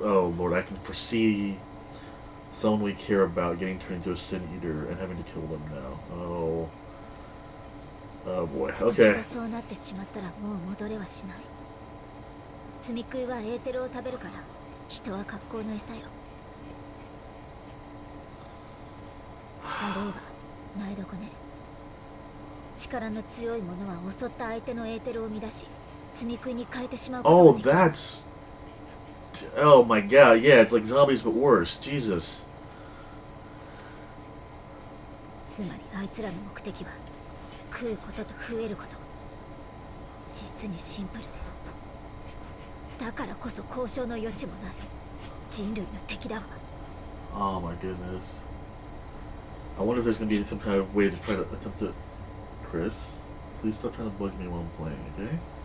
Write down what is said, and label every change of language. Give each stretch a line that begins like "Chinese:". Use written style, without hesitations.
English: Oh, Lord, I can foresee someone we care about getting turned into a sin eater and having to kill them now. Oh. Oh, boy. Okay.
Japanese: 一度そうなってしまったらもう戻れはしない。積み食いはエーテルを食べるから、人は格好の餌よ。あるいは苗床ね。力の強い者は襲った相手のエーテルを乱し、積み食いに変えてしまうことができる。
English: Oh, that's... Oh my god, yeah, it's like zombies but worse. Jesus.
Japanese: つまりあいつらの目的は食うことと増えること。実にシンプルで、だからこそ交渉の余地もない人類の敵だわ。
English: Oh my goodness. I wonder if there's gonna be some kind of way to try to attempt to... Chris, please stop trying to bug me while I'm playing, okay?